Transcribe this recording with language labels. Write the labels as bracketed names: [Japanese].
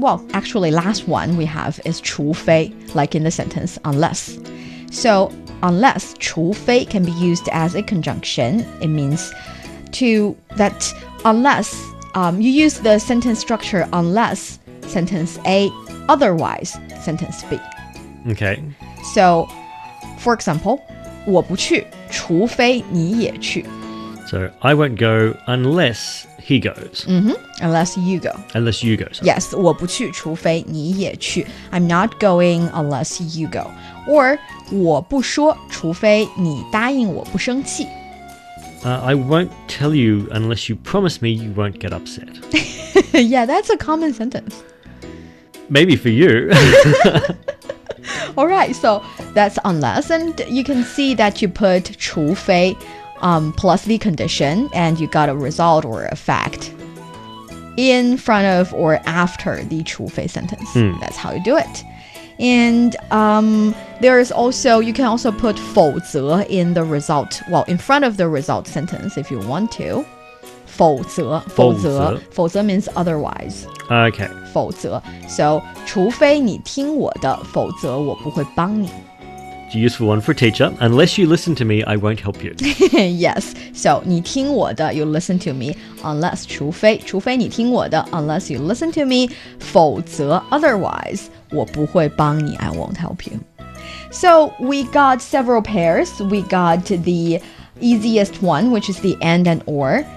[English] Well, actually, last one we have is 除非, like in the sentence unless. So unless 除非 can be used as a conjunction. It means that unless you use the sentence structure unless sentence A, otherwise sentence B. Okay. So, for example, [Chinese] 我不去，除非你也去。 [English] So I won't go unless he goes. Unless you go. Unless you go. Sorry. [Chinese] Yes, 我不去，除非你也去。 [English] I'm not going unless you go. [Chinese] Or 我不说，除非你答应我不生气。 [English] I won't tell you unless you promise me you won't get upset. Yeah, that's a common sentence. Maybe for you. All right, so that's unless, and you can see that you put 除非 plus the condition, and you got a result or a fact in front of or after the 除非 sentence. That's how you do it. And there's also, you can also put 否则 in the result, well, in front of the result sentence if you want to. 否则 means otherwise. Okay. [Chinese] 否则 So 除非你听我的，否则我不会帮你。 [English] It's a useful one for a teacher. Unless you listen to me, I won't help you. Yes. So [Chinese] 你听我的 [English] you listen to me. Unless [Chinese] 除非你听我的 [English] unless you listen to me. 否则 otherwise [Chinese] 我不会帮你 [English] I won't help you. So we got several pairs. We got the easiest one, which is the and or.